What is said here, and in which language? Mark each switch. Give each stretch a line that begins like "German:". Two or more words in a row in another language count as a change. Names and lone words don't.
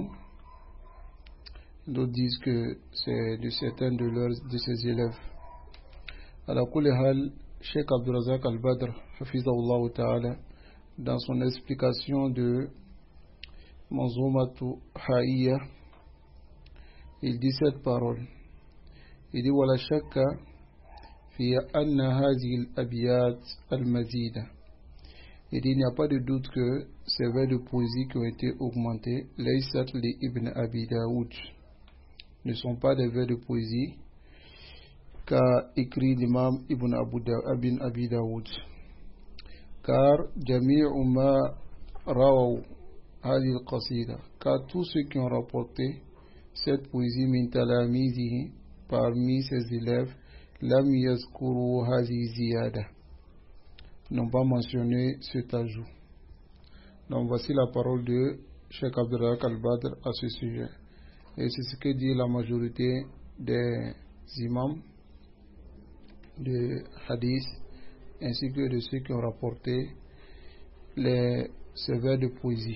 French: D'autres disent que c'est de certains de ses élèves. À la Kulihal, Sheikh Abdurazak al-Badr,
Arabic: حفظه الله تعالى,
French: dans son explication de Manzoumatu Ha'iyya, il dit cette parole. Il dit
Arabic: ولا شك في أن هذه الأبيات المزيدة.
French: Il dit il n'y a pas de doute que ces vers de poésie qui ont été augmentés,
Arabic: ليست لابن أبي داود,
French: ne sont pas des vers de poésie qu'a écrit l'imam ibn Abi Daoud.
Arabic: Car جميع ما رووا هذه القصيدة,
French: car tous ceux qui ont rapporté cette poésie
Arabic: من تلاميذه,
French: parmi ses élèves,
Arabic: لم يذكروا هذه الزيادة,
French: n'ont pas mentionné cet ajout. Donc voici la parole de Cheikh Abdullah al-Badr à ce sujet, et c'est ce que dit la majorité des imams de hadith ainsi que de ceux qui ont rapporté ces vers de poésie.